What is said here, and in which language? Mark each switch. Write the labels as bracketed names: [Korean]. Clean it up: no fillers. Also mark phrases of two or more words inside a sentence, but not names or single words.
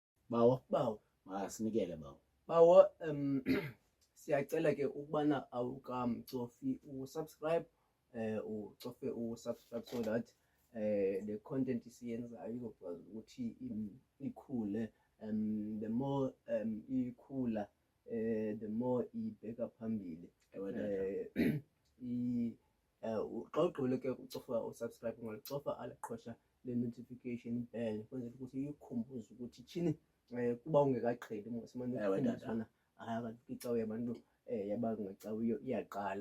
[Xhosa] bawo Masinikele bawo. Bawo, siyacela ke ukubana awukamcofi usubscribe, ucofe usubscribe [English] so that the content [Xhosa] isiyenzayo izokwazi ukuthi ikhule. [English] The more ikhula, the more [Xhosa] ibheka phambili. Xa ugqibile ke ucofa usubscribe, ungalicofa aliqhosha le- [English] notification bell [Xhosa] kwenzela ukuthi ikhumbuze ukuthi thini kuba ungekaqheli ngosimane ukukhumbuzana kanti icawe yabantu yabangacawiyo iyaqala.